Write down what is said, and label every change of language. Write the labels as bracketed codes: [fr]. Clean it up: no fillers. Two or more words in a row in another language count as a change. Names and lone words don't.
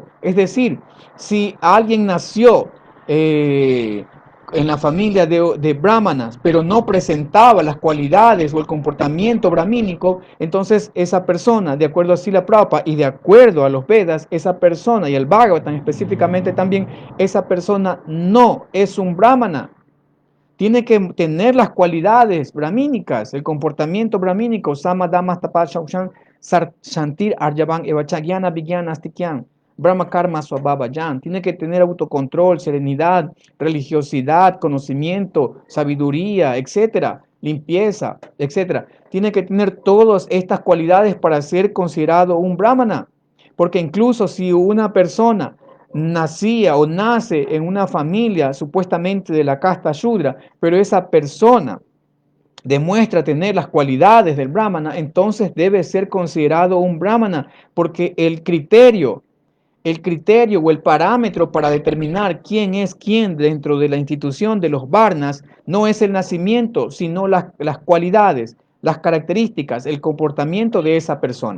[es] Es decir, si alguien nació en la familia de brahmanas, pero no presentaba las cualidades o el comportamiento brahmínico, entonces esa persona, de acuerdo a Srila Prabhupada y de acuerdo a los Vedas, esa persona, y el Bhagavatam específicamente también, esa persona no es un brahmana. Tiene que tener las cualidades brahmínicas, el comportamiento brahmínico, [sa] Sama Dhamma Tapat Shaushan Shantir Aryavan Evachagyana Vigyan Astikyan, Brahma Karma Swabhavayan. [es] Tiene que tener autocontrol, serenidad, religiosidad, conocimiento, sabiduría, etcétera, limpieza, etcétera. Tiene que tener todas estas cualidades para ser considerado un brahmana. Porque incluso si una persona nacía o nace en una familia supuestamente de la casta Shudra, pero esa persona demuestra tener las cualidades del brahmana, entonces debe ser considerado un brahmana, porque el criterio o el parámetro para determinar quién es quién dentro de la institución de los varnas no es el nacimiento, sino las cualidades, las características, el comportamiento de esa persona.